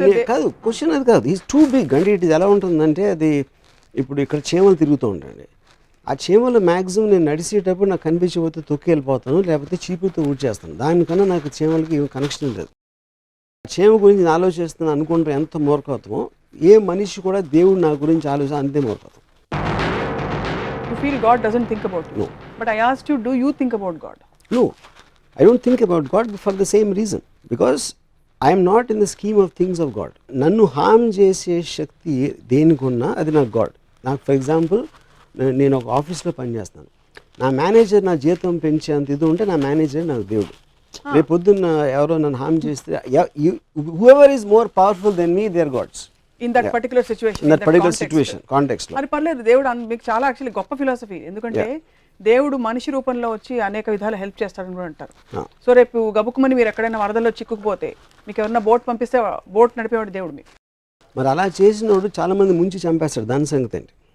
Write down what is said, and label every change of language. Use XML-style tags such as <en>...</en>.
<te>కాదు, క్వశ్చన్ అది కాదు.</te> <en>Is too big.</en> <te>అంటే ఇట్ ఎలా ఉంటుందంటే, అది ఇప్పుడు ఇక్కడ చీమలు తిరుగుతూ ఉంటాయండి. ఆ చీమలు మ్యాక్సిమం నేను నడిచేటప్పుడు నాకు కనిపించకపోతే తొక్కి వెళ్ళిపోతాను, లేకపోతే చీపుతో ఊడ్చేస్తాను. దానికన్నా నాకు చీమలకి ఏం కనెక్షన్ లేదు. చీమ గురించి నేను ఆలోచిస్తున్నాను అనుకుంటే ఎంత మూర్ఖత్వమో, ఏ మనిషి కూడా దేవుడు నా గురించి ఆలోచన అంతే మూర్ఖత్వం.</te> <en>You feel God doesn't think about you? No. But I asked you, do you think about God? No, I don't think about God for the same reason. Because I am not in the scheme of things of God.</en> <te>నన్ను హామ్ చేసే శక్తి దేనికున్నా అది నాకు God. నాకు</te> <en>for example,</en> <te>నేను ఒక ఆఫీస్లో పనిచేస్తాను, నా మేనేజర్ నా జీతం పెంచేంత ఇది ఉంటే నా మేనేజర్ నాకు దేవుడు. రేపు పొద్దున్న ఎవరో నన్ను హామ్ చేస్తే,</te> <en>whoever is more powerful than me, they are gods. In that particular situation, in that particular situation, context lo.</en> <te>అది పర్లేదు. దేవుడు మీకు చాలా యాక్చువల్లీ గొప్ప ఫిలాసఫీ. ఎందుకంటే దేవుడు మనిషి రూపంలో వచ్చి అనేక విధాలు హెల్ప్ చేస్తాడని కూడా అంటారు. సో రేపు గబుక్కుమని మీరు ఎక్కడైనా వరదల్లో చిక్కుకుపోతే మీకు ఎవరైనా బోట్ పంపిస్తే బోట్ నడిపేవాడు దేవుడు మీకు. మరి అలా చేసినోడు చాలా మంది ముంచి చంపేస్తాడు. దాని సంగతి ఏంటి?</te>